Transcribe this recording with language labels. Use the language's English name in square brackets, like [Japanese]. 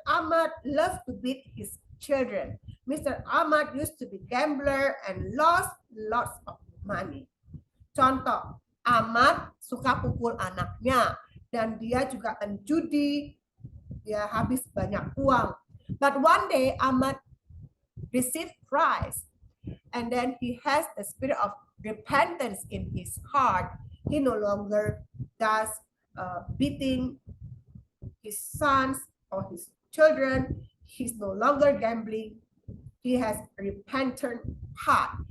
[English] Ahmad loves to beat his children. Mr. Ahmad used to be gambler and lost lots of money. [Indonesian] Contoh, Ahmad suka pukul anaknya dan dia juga penjudi, dia habis banyak uang. [English] But one day Ahmad received Christ and then he has the spirit of repentance in his heart. He no longer does beating his sons or his children. He's no longer gambling. He has a repentant heart.